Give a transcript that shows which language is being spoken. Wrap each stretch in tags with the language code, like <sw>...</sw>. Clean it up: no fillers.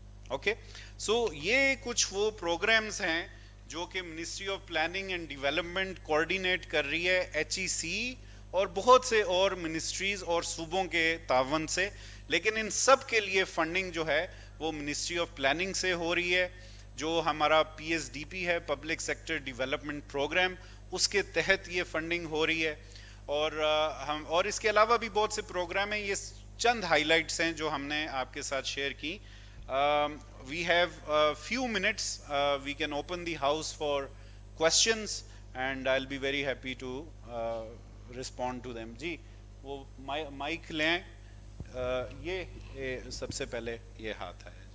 <ur>Okay, سو یہ کچھ وہ پروگرامز ہیں جو کہ ministry of planning and development coordinate کر رہی ہے HEC اور بہت سے اور منسٹریز اور صوبوں کے تعاون سے, لیکن ان سب کے لیے فنڈنگ جو ہے وہ منسٹری آف پلاننگ سے ہو رہی ہے. جو ہمارا PSDP ہے, پبلک سیکٹر ڈیولپمنٹ پروگرام, اس کے تحت یہ فنڈنگ ہو رہی ہے. اور اس کے علاوہ بھی بہت سے پروگرام ہیں, یہ چند ہائی لائٹس ہیں جو ہم نے آپ کے ساتھ شیئر کی.</ur> <en>We have a few minutes, we can open the house for questions and I'll be very happy to respond to them.</en> <ur>جی وہ مائک لیں, یہ سب سے پہلے یہ ہاتھ ہے.</ur>